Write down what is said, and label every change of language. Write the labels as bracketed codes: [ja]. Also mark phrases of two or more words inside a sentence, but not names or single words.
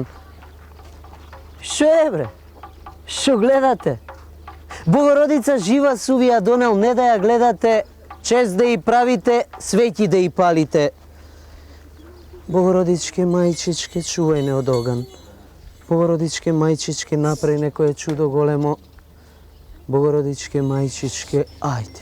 [mk] Шо е бре? Шо гледате? Богородица жива су ви ја донел, не да ја гледате Чест да и правите, свеќи да и палите. Богородичке мајчичке, чувајне од оган. Богородичке мајчичке, направи некоје чудо големо. Богородичке мајчичке, ајде.